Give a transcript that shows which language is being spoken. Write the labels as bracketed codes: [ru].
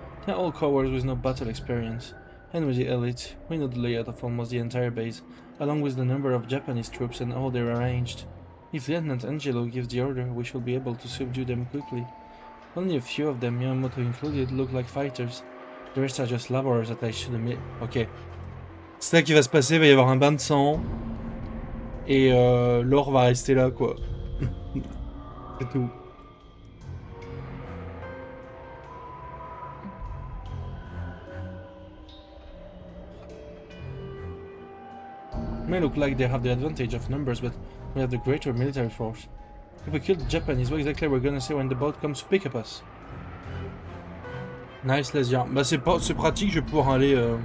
[en] They are all cowards with no battle experience. And with the elite, we know the layout of almost the entire base, along with the number of Japanese troops and how they're arranged. If Lieutenant Angelo gives the order, we shall be able to subdue them quickly. Only a few of them, Yamamoto included, look like fighters. The rest are just laborers attached to the Ok. [fr] C'est ça qui va se passer, il va y avoir un bain de sang. Et l'or va rester là, quoi. C'est tout. [en] May look like they have the advantage of numbers, but we have the greater military force. If we kill the Japanese, what exactly are we gonna say when the boat comes to pick up us? Nice, Lesia. [fr] Bah c'est pratique, je vais pouvoir aller...